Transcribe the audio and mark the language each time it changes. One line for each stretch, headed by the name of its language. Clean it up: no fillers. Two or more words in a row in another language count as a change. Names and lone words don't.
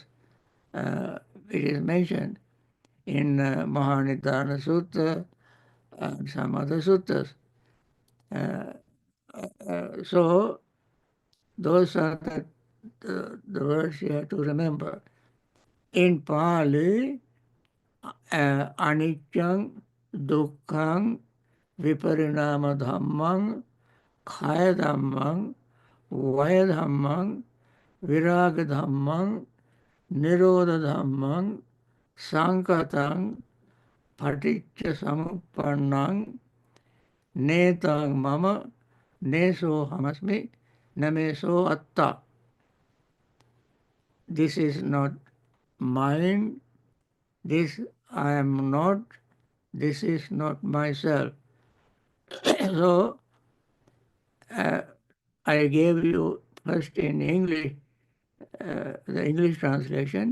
English: It is mentioned in Mahanidana Sutta and some other suttas. Uh, so those are the words you have to remember. In Pali,
Pali: Anityam, Dukkham, Viparinama Dhammam, Khaya Dhammam, Vaya Dhammam, Viraga Dhammam, Nirodha Dhammam, Sankatang, Paticca Samupannang, Netang Mama, Neso Hamasmi, Nameso Atta.
English: This is not mine, this I am not, this is not myself. So uh, I gave you first in English, the English translation.